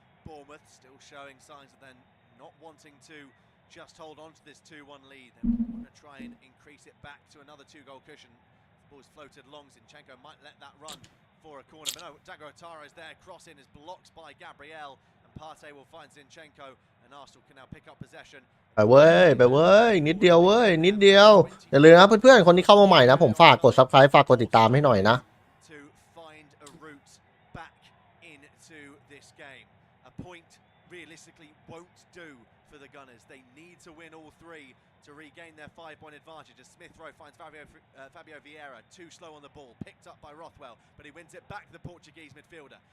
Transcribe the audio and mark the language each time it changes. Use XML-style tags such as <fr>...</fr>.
<en>Bournemouth still showing signs of them not wanting to just hold on to this 2-1 lead. They want to try and increase it back to another 2-goal cushion. The ball's floated long. Zinchenko might let that run for a corner, but no, Dago Otara is there. Crossing is blocked by Gabriel, and Partey will find Zinchenko, and Arsenal can now pick up possession.</en> <th>ไปเว้ยนิดเดียวเว้ยนิดเดียวอย่าลืมนะเพื่อนๆคนที่เข้ามาใหม่นะผมฝากกด Subscribe ฝากกดติดตามให้หน่อยนะ</th> <en>To find a route back into this game. A point realistically won't do for the Gunners. They need to win all three to regain their 5-point advantage. As Smith Rowe finds Fabio Vieira too slow on the ball, picked up by Rothwell, but he wins it back to the Portuguese midfielder.</en>